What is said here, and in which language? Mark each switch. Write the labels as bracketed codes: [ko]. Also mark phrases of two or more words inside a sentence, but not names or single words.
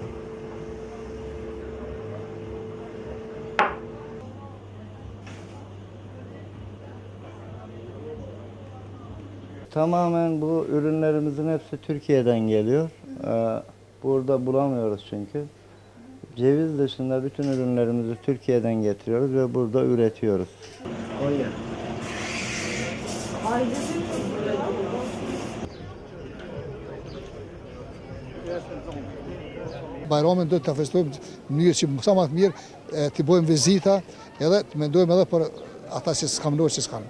[tr] Tamamen bu ürünlerimizin hepsi Türkiye'den geliyor. Burada bulamıyoruz çünkü. Ceviz dışında bütün ürünlerimizi Türkiye'den getiriyoruz ve burada üretiyoruz. Konya. [sq] Bajramin do të festojmë në mënyrë që sa më të mirë, të bëjmë vizita, edhe të mendojmë edhe për ata që s'kan lojë që s'kan.